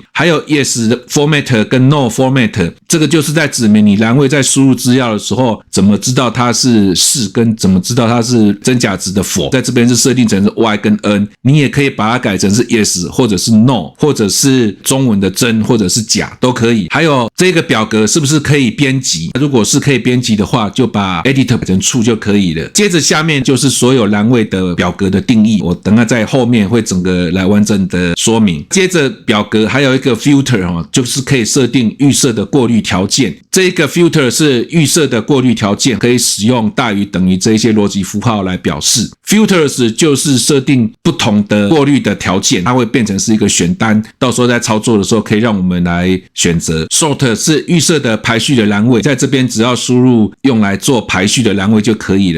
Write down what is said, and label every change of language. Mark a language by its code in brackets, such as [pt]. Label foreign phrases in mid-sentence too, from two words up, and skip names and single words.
[zh] 還有 [en] yes format [zh] 跟 [en] no format， [zh] 這個就是在指明你欄位在輸入資料的時候怎麼知道它是跟怎麼知道它是真假值的 for， 在這邊是設定成是 y 跟 n， 你也可以把它改成是 yes 或者是 no， 或者是中文的真或者是假都可以。還有這個表格是不是可以編輯，如果是可以編輯的話，就把 edit 改成 true 就可以了。接着下面就是所有欄位的表格的定義，我等下在後面会整個來完整的說明。接着表格還有一個 filter，就是可以設定預設的過濾條件。這一個 filter 是預設的過濾條件，可以使用大於等於這一些邏輯符號來表示。Filters 就是設定不同的過濾的條件，它會變成是一個選單，到時候在操作的時候可以讓我們來選擇。Sort 是預設的排序的欄位，在這邊只要輸入用來做排序的欄位就可以了。